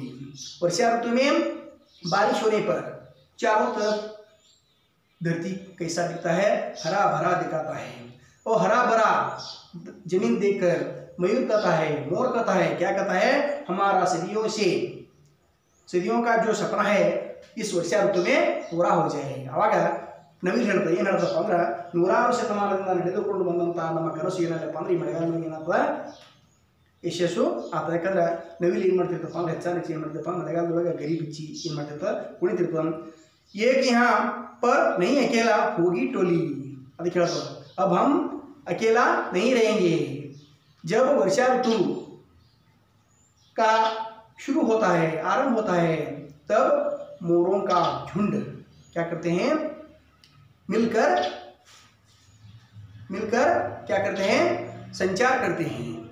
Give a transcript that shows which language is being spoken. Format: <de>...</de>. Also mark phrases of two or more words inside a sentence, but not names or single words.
<hi>वर्षा ऋतु में बारिश होने पर चारों तरफ धरती कैसा दिखता है, हरा भरा दिखाता है. और हरा भरा जमीन देखकर मयूर कहता है, मोर कहता है, क्या कहता है, हमारा सदियों का जो सपना है इस वर्षा ऋतु में पूरा हो जाएगा.</hi> <kn>ಅವಾಗ ನವಿಲು ಹೇಳ್ತದೆ, ಏನು ಹೇಳ್ತಪ್ಪ ಅಂದ್ರೆ ನೂರಾರು ಶತಮಾನದಿಂದ ನಡೆದುಕೊಂಡು ಬಂದಂಥ ನಮ್ಮ ಕನಸು ಏನಲ್ಲಪ್ಪ ಅಂದ್ರೆ ಈ ಮಳೆಗಾಲದಲ್ಲಿ ಏನಾಗ್ತದೆ ಯಶಸ್ಸು ಆಗ್ತದೆ. ಯಾಕಂದ್ರೆ ನವಿಲು ಏನು ಮಾಡ್ತಿರ್ತಪ್ಪ ಅಂದ್ರೆ ಹೆಚ್ಚಾನೆಚ್ಚು ಏನು ಮಾಡ್ತಿರ್ತಪ್ಪ ಮಳೆಗಾಲದೊಳಗೆ ಗರಿ ಬಿಚ್ಚಿ ಏನು ಮಾಡ್ತಿರ್ತದೆ ಕುಣಿತಿರ್ತದೆ.</kn> <hi>एक यहाँ पर नहीं अकेला होगी टोली.</hi> <kn>ಅದಕ್ಕೆ ಹೇಳ್ತದೆ,</kn> <hi>अब हम अकेला नहीं रहेंगे. जब वर्षा ऋतु का शुरू होता है, आरंभ होता है, तब मोरों का झुंड क्या करते हैं, मिलकर क्या करते हैं, संचार करते हैं।</hi>